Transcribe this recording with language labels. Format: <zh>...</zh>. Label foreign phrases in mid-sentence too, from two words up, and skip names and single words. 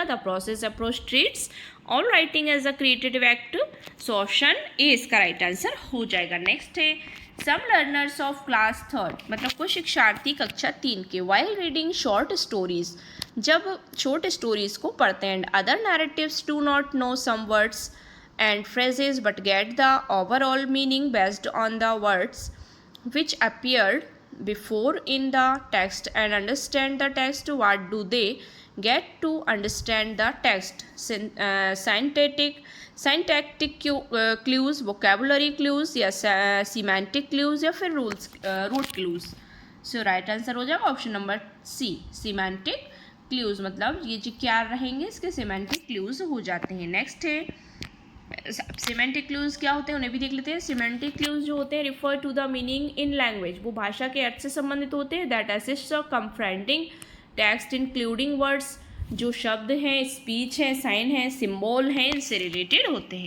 <en>The process approach treats all writing as a creative act.</en> <hi>सो</hi> <en>option A</en> <hi>इसका</hi> <en>right answer</en> <hi>हो जाएगा.</hi> <en>Next is some learners of class 3rd</en> <hi>मतलब कुछ शिक्षार्थी कक्षा 3 के</hi> <en>while reading short stories</en> <hi>जब शॉर्ट स्टोरीज को पढ़ते हैं</hi> <en>and other narratives do not know some words and phrases but get the overall meaning based on the words which appeared before in the text and understand the text. What do they get to understand the text? Syntactic clues, vocabulary clues या semantic clues</en> <hi>या फिर</hi> <en>root clues. So right answer</en> <hi>हो जाएगा</hi> <en>option number C, semantic clues</en> <hi>मतलब ये जो क्या रहेंगे इसके</hi> <en>semantic clues</en> <hi>हो जाते हैं. नेक्स्ट है</hi> <en>semantic clues</en> <hi>क्या होते हैं उन्हें भी देख लेते हैं।</hi> <en>semantic clues</en> <hi>जो होते हैं</hi> <en>refer to the meaning in language,</en> <hi>वो भाषा के अर्थ से संबंधित होते हैं।</hi> <en>that assist of confronting text including words,</en> <hi>जो शब्द हैं, स्पीच है, साइन है, सिम्बॉल हैं, इनसे रिलेटेड होते हैं।</hi>